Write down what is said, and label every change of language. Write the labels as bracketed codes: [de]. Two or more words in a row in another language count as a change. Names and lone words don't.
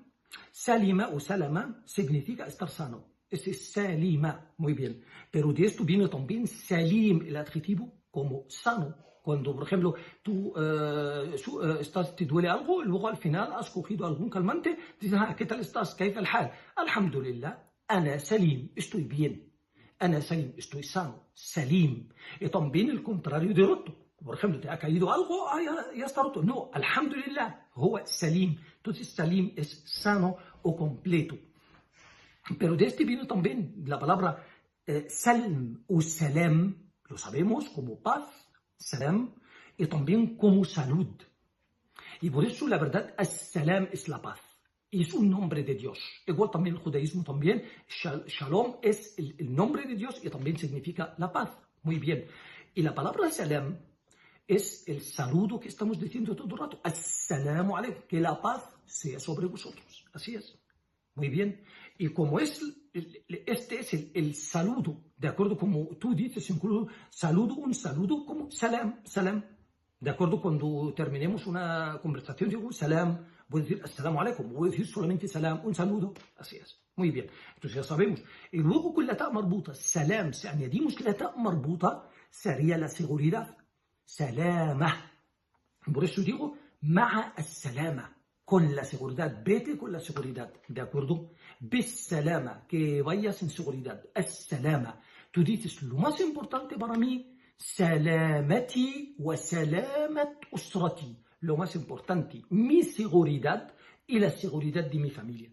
[es] Salima o salama significa estar sano. Ese es salima, muy bien. Pero de esto viene también salim, el adjetivo, como sano. Cuando, por ejemplo, tú te duele algo, luego al final has cogido algún calmante, dices, ¿qué tal estás? ¿Qué tal [ar] حال؟ الحمد لله، أنا سليم, [es] estoy bien. [ar] أنا سليم, [es] estoy sano. Salim. Y también el contrario de roto. Por ejemplo, te ha caído algo, ya está roto. No, [ar] الحمد لله، هو سليم. [es] Entonces, salim es sano o completo. Pero de este viene también la palabra salm o salam, lo sabemos como paz, salam, y también como salud. Y por eso la verdad, as-salam es la paz. Y es un nombre de Dios. Igual también el judaísmo también, shalom es el nombre de Dios y también significa la paz. Muy bien. Y la palabra salam es el saludo que estamos diciendo todo el rato. [ar] السلام عليكم, [es] que la paz sea sobre vosotros. Así es. Muy bien. Y como este es el saludo, de acuerdo, como tú dices, incluso un saludo como salam, salam. De acuerdo, cuando terminemos una conversación, digo salam, voy a decir [ar] السلام عليكم, [es] voy a decir solamente salam, un saludo. Así es. Muy bien. Entonces ya sabemos. Y luego con la [ar] تاء مربوطة, [es] salam, si añadimos la [ar] تاء مربوطة, [es] sería la seguridad. Salama. Por eso digo, [ar] مع السلامة. [es] Con la seguridad, vete con la seguridad, ¿de acuerdo? [ar] بالسلامة, [es] que vayas en seguridad. As-salama. Tú dices, lo más importante para mí, [ar] سلامتي وسلامة أسرتي. [es] Lo más importante, mi seguridad y la seguridad de mi familia.